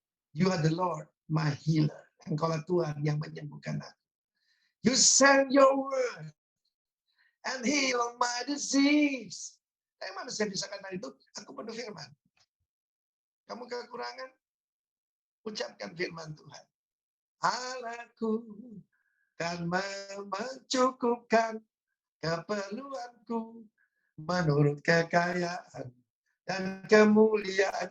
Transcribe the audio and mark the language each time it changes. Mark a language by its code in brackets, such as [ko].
[en] You are the Lord, my healer. [id] Engkaulah Tuhan yang menyembuhkan aku. [en] You send your word and heal my disease. [id] Tapi mana saya bisa katakan itu? Aku penuh firman. Kamu kekurangan? Ucapkan firman Tuhan. Allahku kan mencukupkan keperluanku menurut kekayaan dan kemuliaan.